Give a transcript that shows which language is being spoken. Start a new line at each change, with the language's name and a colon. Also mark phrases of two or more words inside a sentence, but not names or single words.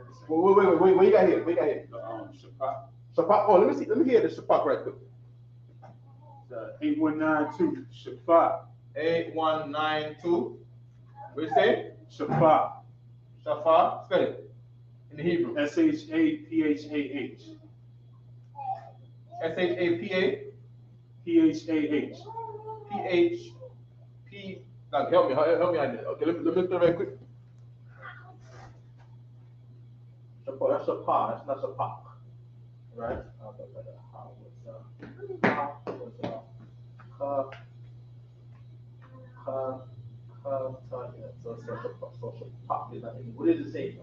English: Wait. What you got here? What you got here? Shapak. Shapak. Oh, let me hear the shapak right quick. 8192. Shapak. 8192. What you say? Shapak. Shafa. Spell it in the Hebrew. SHAPHAH. SHAPA. PHAH. PHP. Now, help me out there. Okay, let me look right quick. Shapak. That's Shapak. That's not Shapak. Right? What did it say?